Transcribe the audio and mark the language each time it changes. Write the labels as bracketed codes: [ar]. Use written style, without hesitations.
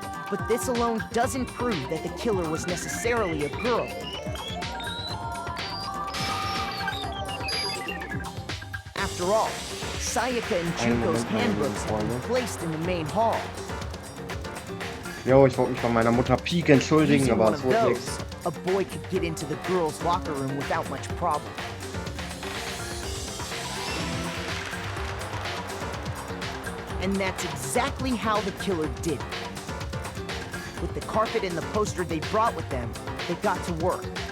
[en] But this alone doesn't prove that the killer was necessarily a girl. After all, Sayaka and Junko's handbooks have been placed in the main hall. [de] Jo, ich wollte mich bei meiner Mutter Peak entschuldigen, aber es wurde nichts. [en] A boy could get into the girls' locker room without much problem. And that's exactly how the killer did it. With the carpet and the poster they brought with them, they got to work.